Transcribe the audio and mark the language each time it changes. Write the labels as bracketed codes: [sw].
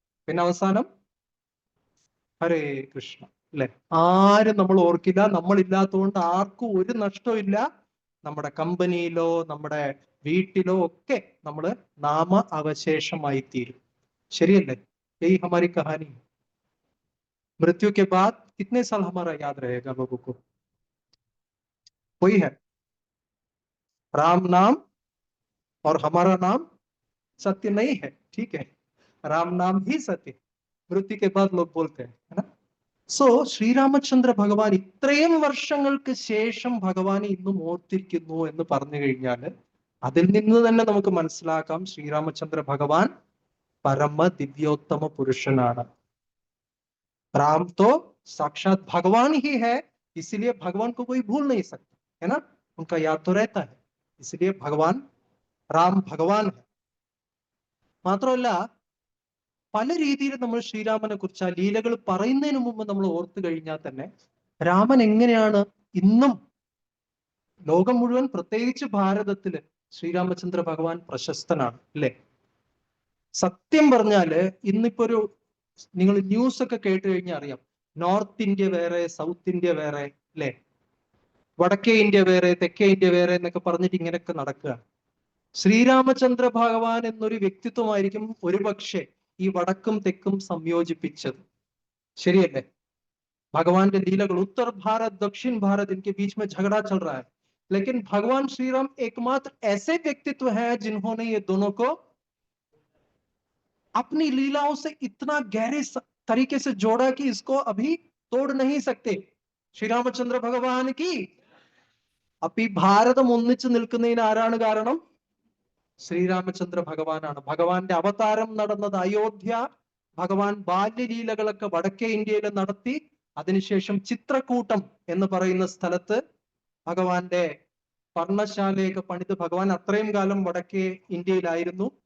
[ml] പിന്നെ അവസാനം ഹരേ കൃഷ്ണ, അല്ലെ? ആരും നമ്മൾ ഓർക്കില്ല. നമ്മൾ ഇല്ലാത്തതുകൊണ്ട് ആർക്കും ഒരു നഷ്ടമില്ല. നമ്മുടെ കമ്പനിയിലോ നമ്മുടെ വീട്ടിലോ ഒക്കെ നമ്മൾ നാമ അവശേഷമായി തീരും, ശരിയല്ലേ? [hi] യഹി ഹമാരി കഹാനി. मृत्यु के बाद कितने साल हमारा याद रहेगा लोगों को? वही है, राम नाम और हमारा नाम सत्य नहीं है, ठीक है? राम नाम ही सत्य, मृत्यु के बाद लोग बोलते हैं, है ना? [ml] സോ ശ്രീരാമചന്ദ്ര ഭഗവാൻ ഇത്രയും വർഷങ്ങൾക്ക് ശേഷം ഭഗവാനെ ഇന്നും ഓർത്തിരിക്കുന്നു എന്ന് പറഞ്ഞു കഴിഞ്ഞാൽ അതിൽ നിന്ന് തന്നെ നമുക്ക് മനസ്സിലാക്കാം ശ്രീരാമചന്ദ്ര ഭഗവാൻ പരമ ദിവ്യോത്തമ പുരുഷനാണ്. [hi] राम तो साक्षात भगवान ही है, इसीलिए भगवान को कोई भूल नहीं सकता, है ना? उनका याद तो रहता है, इसलिए भगवान राम भगवान है. [ml] മാത്രമല്ല പല രീതിയിൽ നമ്മൾ ശ്രീരാമനെ കുറിച്ച് ആ ലീലകൾ പറയുന്നതിന് മുമ്പ് നമ്മൾ ഓർത്തു കഴിഞ്ഞാൽ തന്നെ രാമൻ എങ്ങനെയാണ് ഇന്നും ലോകം മുഴുവൻ, പ്രത്യേകിച്ച് ഭാരതത്തില് ശ്രീരാമചന്ദ്ര ഭഗവാൻ പ്രശസ്തനാണ്, അല്ലെ? സത്യം പറഞ്ഞാല് ഇന്നിപ്പോ ഒരു നിങ്ങൾ ന്യൂസ് ഒക്കെ കേട്ട് കഴിഞ്ഞാൽ അറിയാം, നോർത്ത് ഇന്ത്യ വേറെ, സൗത്ത് ഇന്ത്യ വേറെ, അല്ലെ? വടക്കേ ഇന്ത്യ വേറെ, തെക്കേ ഇന്ത്യ വേറെ എന്നൊക്കെ പറഞ്ഞിട്ട് ഇങ്ങനെയൊക്കെ നടക്കുക. ശ്രീരാമചന്ദ്ര ഭഗവാൻ എന്നൊരു വ്യക്തിത്വമായിരിക്കും ഒരുപക്ഷെ ഈ വടക്കും തെക്കും സംയോജിപ്പിച്ചത്, ശരിയല്ലേ? ഭഗവാന്റെ ലീലകൾ [hi] उत्तर भारत दक्षिण भारत इनके बीच में झगड़ा चल रहा है, लेकिन भगवान श्री राम एकमात्र ऐसे व्यक्तित्व हैं जिन्होंने ये दोनों को अपनी लीलाओं से इतना गहरे तरीके से जोड़ा कि इसको अभी तोड़ नहीं सकते. श्री रामचंद्र भगवान की. [ml] അപ്പൊ ഈ ഭാരതം ഒന്നിച്ചു നിൽക്കുന്നതിന് ആരാണ് കാരണം? ശ്രീരാമചന്ദ്ര ഭഗവാനാണ്. ഭഗവാന്റെ അവതാരം നടന്നത് അയോധ്യ, ഭഗവാൻ ബാല്യലീലകളൊക്കെ വടക്കേ ഇന്ത്യയിൽ നടത്തി, അതിനുശേഷം ചിത്രകൂട്ടം എന്ന് പറയുന്ന സ്ഥലത്ത് ഭഗവാന്റെ പർണശാലയൊക്കെ പണിത്, ഭഗവാൻ അത്രയും കാലം വടക്കേ ഇന്ത്യയിലായിരുന്നു.